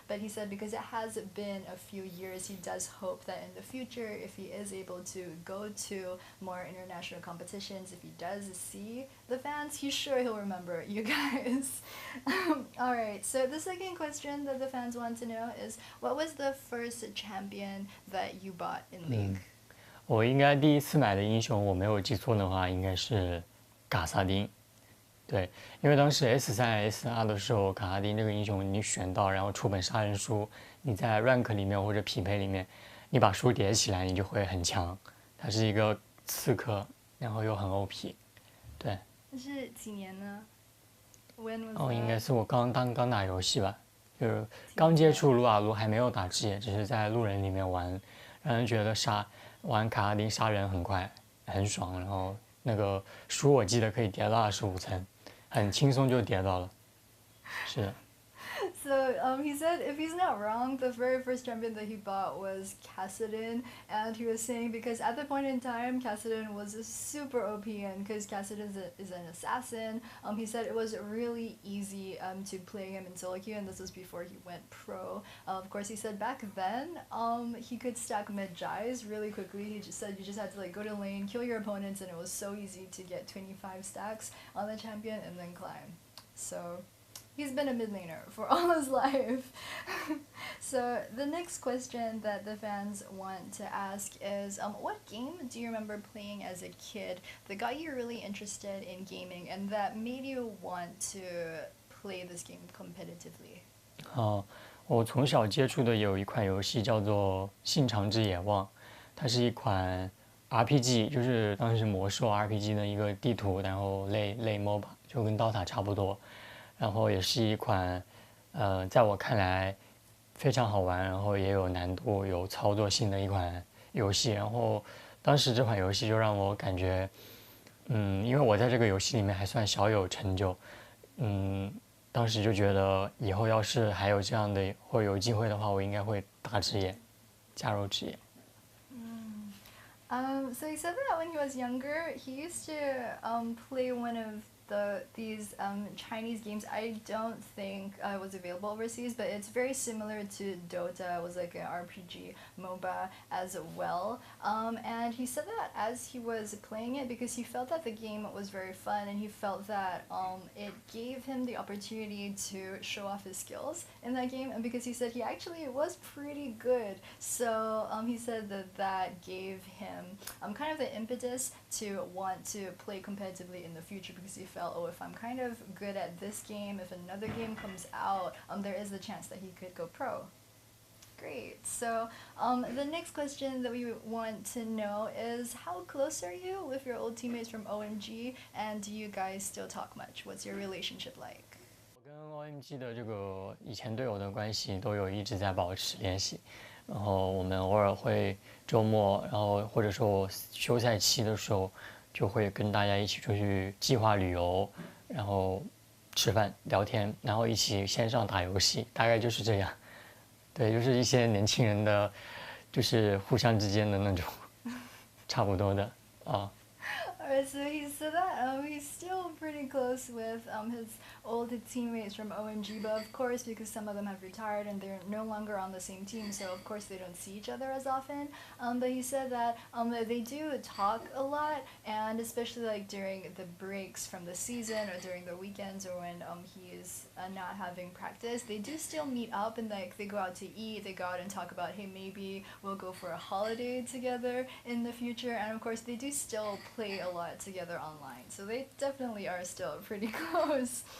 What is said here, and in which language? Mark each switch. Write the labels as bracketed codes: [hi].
[en] But he said because it has been a few years, he does hope that in the future, if he is able to go to more international competitions, if he does see the fans, he's sure he'll remember you guys. Alright, so the second question that the fans want to know is, what was the first champion that you bought in League? [zh] 我应该第一次买的英雄，我没有记错的话，应该是卡萨丁。对，因为当时 S3、S2的时候，卡萨丁这个英雄你选到，然后出本杀人书，你在 rank 里面或者匹配里面，你把书叠起来，你就会很强。它是一个刺客，然后又很 OP。对，这是几年呢？ [en] When was [zh] 应 [en] that? [zh] 该是我刚打游戏吧，就是刚接触撸啊撸，还没有打职业，只是在路人里面玩，让人觉得玩卡萨丁杀人很快，很爽。然后那个书我记得可以叠到25层，很轻松就叠到了。是的。 [en] So he said, if he's not wrong, the very first champion that he bought was Kassadin, and he was saying because at the point in time, Kassadin was a super OP, and because Kassadin is an assassin, he said it was really easy to play him in solo queue, and this was before he went pro. Of course, he said back then he could stack mid Jais really quickly. He just said you just had to like go to lane, kill your opponents, and it was so easy to get 25 stacks on the champion and then climb. So he's been a mid laner for all his life. So the next question that the fans want to ask is, what game do you remember playing as a kid that got you really interested in gaming and that made you want to play this game competitively? [zh] 我从小接触的有一款游戏叫做《信长之野望》，它是一款 RPG，就是当时魔兽 RPG 的一个地图，然后类 MOBA，就跟刀塔差不多。然后也是一款，在我看来非常好玩，然后也有难度、有操作性的一款游戏。然后当时这款游戏就让我感觉，因为我在这个游戏里面还算小有成就，当时就觉得以后要是还有这样的或有机会的话，我应该会打职业，加入职业。 [en] So he said that when he was younger, he used to play one of these Chinese games. I don't think was available overseas, but it's very similar to Dota. It was like an RPG MOBA as well. And he said that as he was playing it, because he felt that the game was very fun, and he felt that it gave him the opportunity to show off his skills in that game. And because he said he actually was pretty good, so he said that that gave him kind of the impetus to want to play competitively in the future, because he felt, oh, if I'm kind of good at this game, if another game comes out, there is the chance that he could go pro. Great. So the next question that we want to know is, how close are you with your old teammates from OMG, and do you guys still talk much? What's your relationship like? [zh] 我跟 OMG 的这个以前队友的关系都有一直在保持联系，然后我们偶尔会周末，然后或者说我休赛期的时候，就会跟大家一起出去计划旅游，然后吃饭聊天，然后一起线上打游戏，大概就是这样。对，就是一些年轻人的，就是互相之间的那种差不多的啊。 [en] Alright, so he said that he's still pretty close with his old teammates from OMG, but of course, because some of them have retired and they're no longer on the same team, so of course they don't see each other as often. But he said that they do talk a lot, and especially like during the breaks from the season or during the weekends or when he is not having practice, they do still meet up and like they go out to eat, they go out and talk about, hey, maybe we'll go for a holiday together in the future, and of course they do still play a lot together online, so they definitely are still pretty close.